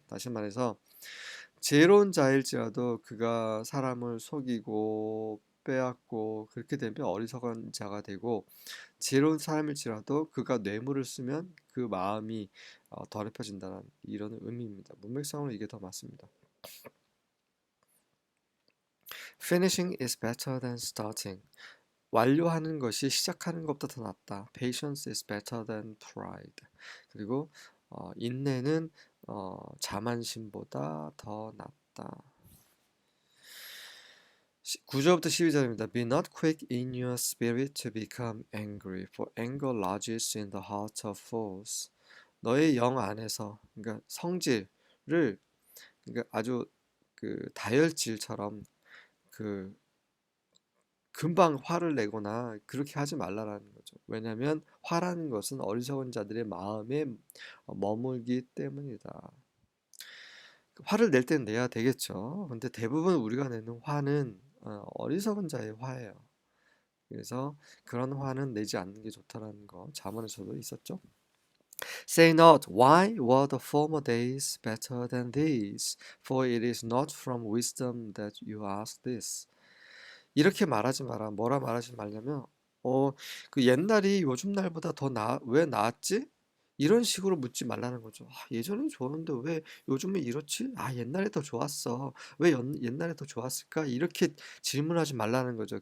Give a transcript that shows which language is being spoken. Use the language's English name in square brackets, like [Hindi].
[Korean] 다시 말해서 지혜로운 자일지라도 그가 사람을 속이고 빼앗고 그렇게 되면 어리석은 자가 되고 지혜로운 사람일지라도 그가 뇌물을 쓰면 그 마음이 더럽혀진다는 이런 의미입니다. 문맥상으로 이게 더 맞습니다. [English] Finishing is better than starting. [Korean] 완료하는 것이 시작하는 것보다 더 낫다. [English] Patience is better than pride. [Korean] 그리고 인내는 자만심보다 더 낫다. 9절부터 12절입니다. [English] Be not quick in your spirit to become angry, for anger lodges in the heart of fools. [Korean] 너의 영 안에서, 그러니까 성질을, 그러니까 아주 다혈질처럼 그 금방 화를 내거나 그렇게 하지 말라라는 거죠. 왜냐하면 화라는 것은 어리석은 자들의 마음에 머물기 때문이다. 화를 낼 땐 내야 되겠죠. 근데 대부분 우리가 내는 화는 어리석은 자의 화예요. 그래서 그런 화는 내지 않는 게 좋다라는 거 잠언에서도 있었죠. [English] Say not, why were the former days better than these? For it is not from wisdom that you ask this. [Korean] 이렇게 말하지 마라. 뭐라 말하지 말냐면, 그 옛날이 요즘 날보다 왜 나았지? 이런 식으로 묻지 말라는 거죠. 예전엔 좋았는데 왜 요즘은 이렇지? 옛날에 더 좋았어. 왜 옛날에 더 좋았을까? 이렇게 질문하지 말라는 거죠.